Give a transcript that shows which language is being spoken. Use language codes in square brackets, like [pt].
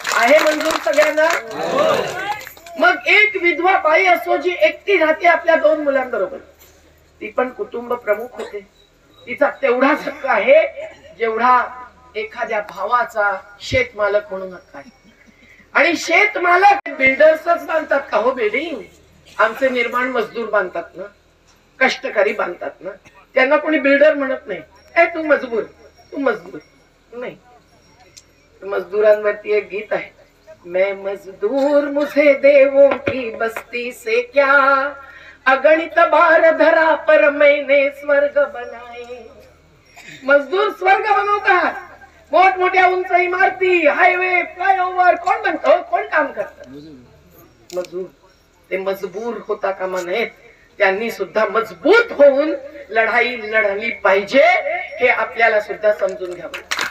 [mr] आहे मंजूर सगळ्यांना? मग एक विधवा बाई असो जी एकटी राहते आपल्या 2 मुलांबरोबर, ती पण कुटुंब प्रमुख होते, तिचा तेवढाच हक्क आहे जेवढा एखाद्या भावाचा शेतमालक म्हणून हक्क आहे. आणि शेतमालक बिल्डर्सच बांधतात का हो बिल्डिंग? आमचे निर्माण मजदूर बांधतात ना, कष्टकरी बांधतात ना, त्यांना कोणी बिल्डर म्हणत नाही. तू मजबूर, तू मजबूर नाही. मजदूरांवरती एक गीत आहे, [hi] मैं मजदूर मुझे देवों की बस्ती से क्या, अगणित बार धरा पर मैंने स्वर्ग बनाए. [mr] मजदूर स्वर्ग बनवतात, मोठमोठ्या उंच इमारती, हायवे, फ्लायओव्हर कोण बनतो? कोण काम करतात? मजदूर. ते मजबूर होता कामा नयेत, त्यांनी सुद्धा मजबूत होऊन लढाई लढली पाहिजे हे आपल्याला सुद्धा समजून घ्यावं.